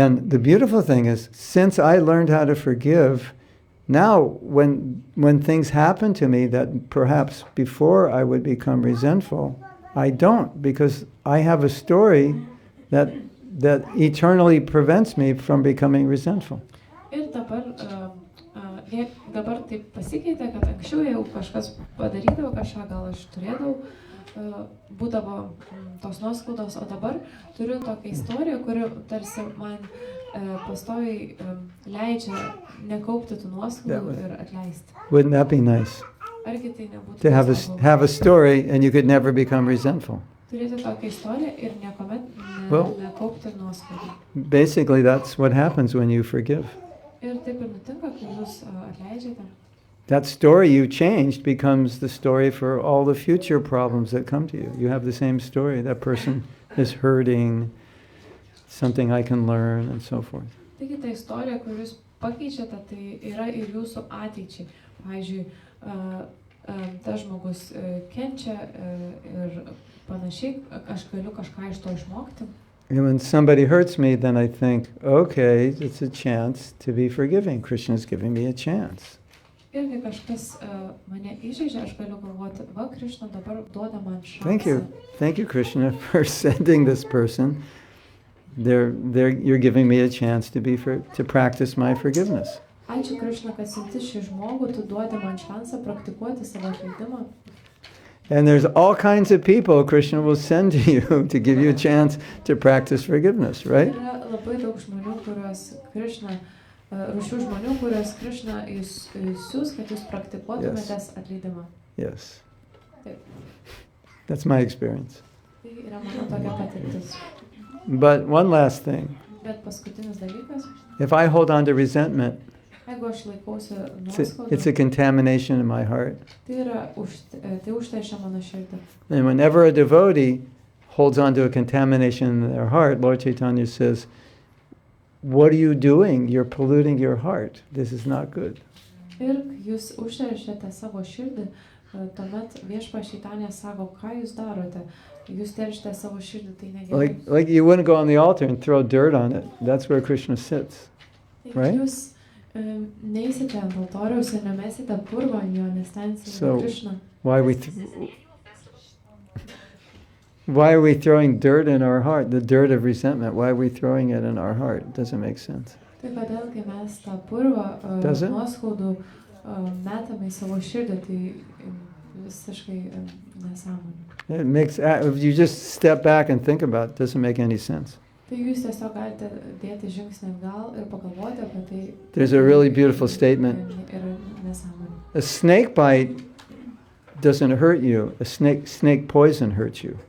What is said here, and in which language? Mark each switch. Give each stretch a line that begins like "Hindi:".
English: And the beautiful thing is, since I learned how to forgive, now when things happen to me that perhaps before I would become resentful, I don't, because I have a story that eternally prevents me from becoming resentful.
Lithuanian: Ir dabar taip pasikeitė, kad anksčiau jau kažkas padarydavo, kažką gal aš turėdavau, būdavo tos nuoskaudos, o dabar turiu tokią istoriją, kuri tarsi man pastoviai leidžia nekaupti tų nuoskaudų ir atleisti.
English: Wouldn't that be nice?
Lithuanian: Argi tai nebūtų
English: To
Lithuanian: nuostabu?
English: have a story and you could never become resentful.
Lithuanian: Turėti tokią istoriją ir niekuomet nekaupti nuoskaudų.
English: Basically, that's what happens when you forgive.
Lithuanian: Ir taip ir nutinka, kai jūs atleidžiate.
English: That story you changed becomes the story for all the future problems that come to you. You have the same story. That person is hurting, something I can learn, and so forth.
Lithuanian: Taigi ta istorija, kur jūs pakeičiate, tai yra ir jūsų ateičiai. Pavyzdžiui, tas žmogus kenčia ir panašiai, aš galiu kažką iš to išmokti.
English: And when somebody hurts me, then I think, okay, it's a chance to be forgiving. Krishna's giving me a chance.
Lithuanian: Ir kai kažkas mane įžeidžia, aš galiu galvoti, va, Krishna dabar duoda man šansą.
English: Thank you, Krishna, for sending this person. You're giving me a chance to practice my forgiveness.
Lithuanian: Ačiū, Krishna, kad siunti šį žmogų, tu duodi man šansą praktikuoti savo atleidimą.
English: And there's all kinds of people Krishna will send to you to give you a chance to practice forgiveness, right?
Lithuanian: Yra labai daug žmonių, kuriuos Krishna rūšių žmonių, kurias Krishna jūs siūs, kad jūs praktikuotumėtės atleidimą.
English: Yes.
Lithuanian: Taip.
English: That's my experience.
Lithuanian: Tai yra mano tokia patirtis.
English: But one last thing.
Lithuanian: Bet paskutinis dalykas,
English: If I hold on to resentment,
Lithuanian: jeigu aš laikausi
English: it's
Lithuanian: nuoskaudų,
English: a contamination in my heart.
Lithuanian: tai užteršia mano širdį.
English: And whenever a devotee holds on to a contamination in their heart, Lord Chaitanya says, what are you doing? You're polluting your heart. This is not good.
Lithuanian: Ir jūs užteršiate savo širdį, tuomet viešpats Čaitanija sako, ką jūs darote? Jūs teršite savo širdį, tai negerai.
English: Like you wouldn't go on the altar and throw dirt on it. That's where Krishna sits. Right?
Lithuanian: Jūs neįsite ant altoriaus ir nemesite purvo ant jo, nes ten sėdi Krishna.
English: Why are we throwing dirt in our heart? The dirt of resentment. Why are we throwing it in our heart? It doesn't make sense.
Lithuanian: Tai kodėl, kai mes tą purvą nuoskaudų metame į savo širdį, tai visiškai nesąmonė.
English: It makes, if you just step back and think about it, it doesn't make any sense.
Lithuanian: Tai jūs tiesiog galite dėti žingsnį atgal ir pagalvoti apie tai.
English: There's a really beautiful statement. A snake bite doesn't hurt you. A snake poison hurts you.